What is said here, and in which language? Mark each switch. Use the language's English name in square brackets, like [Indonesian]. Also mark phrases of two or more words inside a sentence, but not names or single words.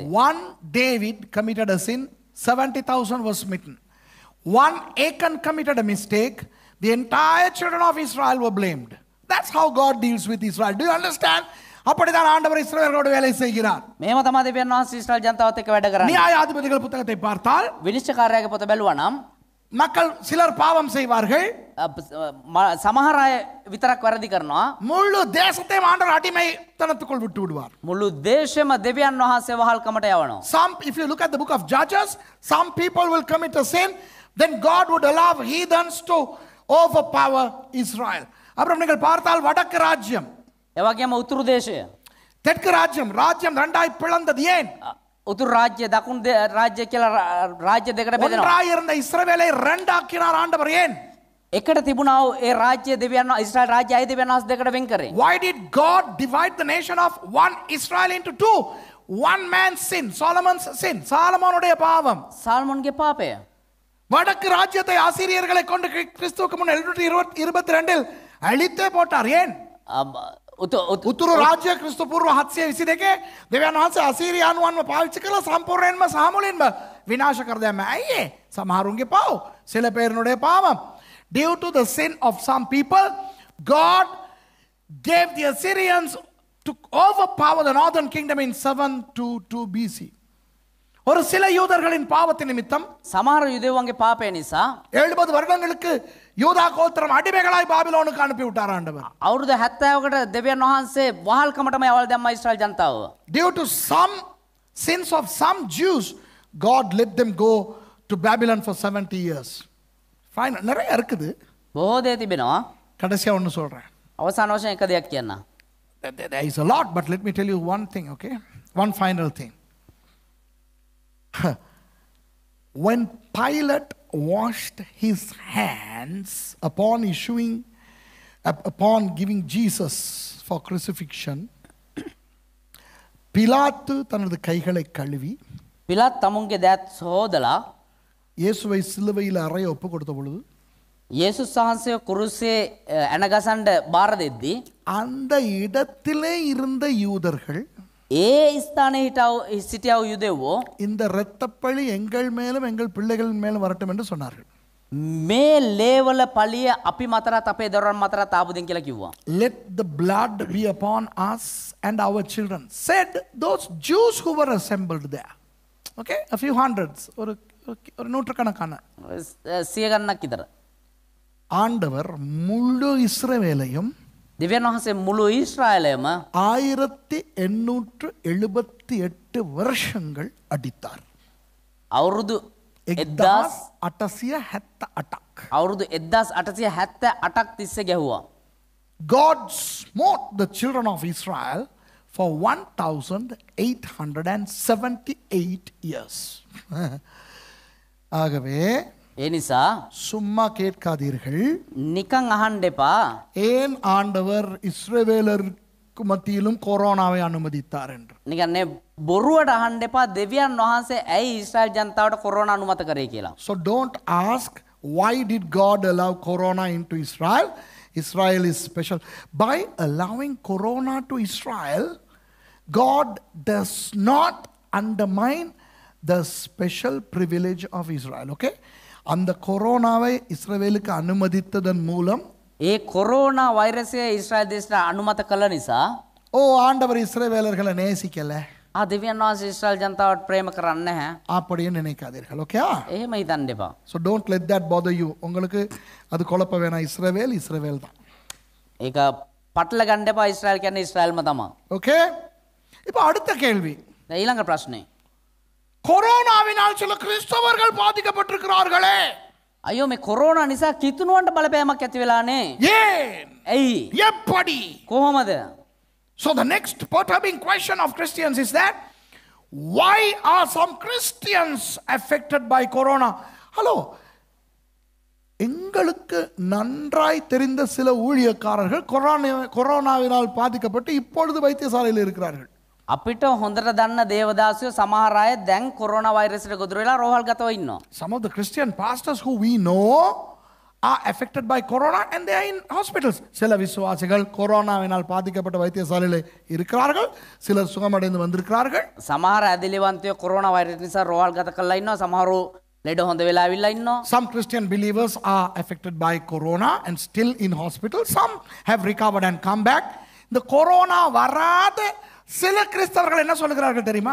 [English] One David committed a sin, 70,000 was smitten. One Achan committed a mistake, the entire children of Israel were blamed. That's how God deals with Israel. Do you understand? [Tamil] அப்படிதான் ஆண்டவர் இஸ்ரவேலரோடு வேலை செய்கிறார். [Sinhala] මෙහෙම තමයි දෙවියන් වහන්සේ ඊශ්‍රායල් ජනතාවත් එක්ක වැඩ කරන්නේ. [Tamil] நியாயாதிபதிகள் புத்தகத்தை பார்த்தால் [Sinhala] විනිශ්චයකාරයාගේ පොත බැලුවා නම් [Tamil] மக்கள் சிலர் பாவம் செய்வார்கள், [Sinhala] සමහර අය විතරක් වැරදි කරනවා. [Tamil] முழு தேசத்தையும் ஆண்டவர் அடிமைத்தனத்துக்குள் விட்டு விடுவார். [Sinhala] මුළු දේශෙම දෙවියන් වහන්සේ වහල්කමට යවනවා. [English] Some, if you look at the book of Judges, some people will commit a sin, then God would allow heathens to overpower Israel. [Tamil] அப்புறம் நீங்கள் பார்த்தால் வடக்கு ராஜ்யம், [Sinhala] ඒ වගේම උතුරු දේශය, [Tamil] தெற்கு ராஜ்யம், ராஜ்யம் ரெண்டாய் பிளந்தது ஏன்? [Sinhala] උතුරු රාජ්‍ය දකුණු රාජ්‍ය කියලා රාජ්‍ය දෙකට බෙදෙනවා. [Tamil] ஒன்றாய் இருந்த இஸ்ரவேலை ரெண்டாக்கினார் ஆண்டவர். ஏன்? [Sinhala] එකට තිබුණා ඒ රාජ්‍ය දෙවියන් ඊශ්‍රායල් රාජ්‍යය දෙවියන් වහන්සේ දෙකට වෙන් කරේ. [English] Why did God divide the nation of one Israel into two? One man's sin, Solomon's sin, [Tamil] சாலமோனுடைய பாவம். [Sinhala] සාල්මොන්ගේ පාපය. [Tamil] வடக்கு ராஜ்யத்தை ஆசிரியர்களை கொண்டு கிறிஸ்துவுக்கு முன் 722 அழித்தே போட்டார். ஏன்? [Sinhala] උතුරු රාජ්‍ය ක්‍රිස්තු පූර්ව 722 දෙවියන් වහන්සේ අසීරියානුවන්ව පාවිච්චි කළා සම්පූර්ණයෙන්ම සාමුලින්ම විනාශ කර දැම්ම. ඇයි? සමහරුන්ගේ පාව, [Tamil] சில பேருடைய பாவம். [English] Due to the sin of some people, God gave the Assyrians to overpower the northern kingdom in 722 BC. [Tamil] ஒரு சில யூதர்களின் பாவத்தின் நிமித்தம் [Sinhala] සමහර යුදෙව්වන්ගේ පාපය නිසා [Tamil] 70 வருடங்களுக்கு யூதா கோத்திரம் அடிமைகளாய் பாபிலோனுக்கு அனுப்பி விட்டார் ஆண்டவர். [Sinhala] අවුරුදු 70කට දෙවියන් වහන්සේ වහල්කමටම යවලා දැම්මා ඊශ්‍රායල් ජනතාව. [English] Due to some sins of some Jews, God let them go to Babylon for 70 years. Fine, [Tamil] நிறைய இருக்குது. [Sinhala] බොහෝ දේ තිබෙනවා. [Tamil] கடைசியா ஒன்னு சொல்றேன். [Sinhala] අවසාන වශයෙන් එක දෙයක් කියන්න. [English] There is a lot, but let me tell you one thing, okay? One final thing. when Pilate washed his hands upon giving Jesus for crucifixion, [Tamil] பிலாத்து தனது கைகளை கழுவி [Sinhala] පිලත් තමුන්ගේ දෑත් සෝදලා [Tamil] இயேசுவை சிலுவையில் அறைய ஒப்பு கொடுத்த பொழுது [Sinhala] යේසුස් වහන්සේ කුරුසේ ඇනගසන්ඩ බාර දෙද්දී [Tamil] அந்த இடத்திலே இருந்த யூதர்கள் [Sinhala] ඒ ස්ථානයේ සිටියව යුදෙව්වෝ [Tamil] இந்த இரத்தப்பழி எங்கள் மேலும் எங்கள் பிள்ளைகளின் மேலும் வரட்டும் என்று சொன்னார்கள். [Sinhala] මේ ලේවල පලිය අපි මතරත් අපේ දරුවන් මතරත් ආපුදින් කියලා කිව්වා. [English] Let the blood be upon us and our children, said those Jews who were assembled there. Okay, a few hundreds, [Tamil] ஒரு நூற்றுக்கணக்கான. [Sinhala] සිය ගණනක් විතර. [Tamil] ஆண்டவர் முழு இஸ்ரவேலையும் [Sinhala] දෙවියන් වහන්සේ මුළු ඊශ්‍රායලයම [Tamil] 1878 வருஷங்கள் அடித்தார். [Sinhala] අවුරුදු 1878ක්. අවුරුදු 1878ක් තිස්සේ ගැහුවා. [English] God smote the children of Israel for 1878 years. [Tamil] ஆகவே [Sinhala] ඒ නිසා [Tamil] சும்மா கேட்காதீர்கள். [Sinhala] නිකන් අහන්න එපා. [Tamil] ஏன் ஆண்டவர் இஸ்ரவேலருக்கு மத்தியிலும் கொரோனாவை அனுமதித்தார் என்று. [Sinhala] නිකන් නේ බොරුවට අහන්න එපා දෙවියන් වහන්සේ ඇයි ඊශ්‍රායල් ජනතාවට කොරෝනා අනුමත කරේ කියලා. [English] So don't ask why did God allow corona into Israel? Israel is special. By allowing corona to Israel, God does not undermine the special privilege of Israel. Okay? [Tamil] அந்த கொரோனாவை இஸ்ரவேலுக்கு அனுமதித்ததன் மூலம் [Sinhala] ඒ කොරෝනා වෛරසය ඊශ්‍රායල් දේශයට අනුමත කළ නිසා [Tamil] ஆண்டவர் இஸ்ரவேலர்களை நேசிக்கல [Sinhala] දෙවියන් වහන්සේ ඊශ්‍රායල් ජනතාවට ප්‍රේම කරන්නේ නැහැ. [Tamil] அப்படியே நினைக்காதீர்கள். ஓகே? [Sinhala] එහෙම හිතන්න එපා. [English] So don't let that bother you. [Tamil] உங்களுக்கு அது குழப்ப வேணாம். இஸ்ரவேல் தான். [Sinhala] ඒක පටල ගන්න එපා. ඊශ්‍රායල් කියන්නේ ඊශ්‍රායල්ම තමයි. [Tamil] ஓகே? இப்போ அடுத்த கேள்வி. [Sinhala] දැන් ඊළඟ ප්‍රශ්නේ. [Tamil] கொரோனாவினால் சில கிறிஸ்தவர்கள் பாதிக்கப்பட்டிருக்கிறார்களே. [Sinhala] අයියෝ මේ කොරෝනා නිසා කිතුණුවන්ට බලපෑමක් ඇති වෙලානේ. [Tamil] ஏன்? [Sinhala] ඇයි? [Tamil] எப்படி? [Sinhala] කොහොමද? [English] So the next perturbing question of Christians is that why are some Christians affected by corona? Hello. [Tamil] எங்களுக்கு நன்றாய் தெரிந்த சில ஊழியக்காரர்கள் கொரோனாவினால் பாதிக்கப்பட்டு இப்பொழுது வைத்தியசாலையில் இருக்கிறார்கள். [Sinhala] අපිට හොඳට දන්න දේවදාසයෝ සමහර අය දැන් කොරෝනා වෛරසයට ගොදුරු වෙලා රෝහල්ගතව ඉන්නවා. [English] Some of the Christian pastors who we know are affected by corona and they are in hospitals. [Tamil] சில விசுவாசிகள் கொரோனாவினால் பாதிக்கப்பட்ட வைத்தியசாலையில் இருக்கிறார்கள். சிலர் சுகமடைந்து வந்திருக்கிறார்கள். [Sinhala] සමහර ඇදිලිවන්තයෝ කොරෝනා වෛරස් නිසා රෝහල්ගත කරලා ඉන්නවා. සමහරු ලෙඩ හොඳ වෙලා ආවිල්ලා ඉන්නවා. [English] Some Christian believers are affected by corona and still in hospital. Some have recovered and come back. [Tamil] The corona வராத சில கிறிஸ்தவர்கள் என்ன சொல்லுகிறார்கள் தெரியுமா?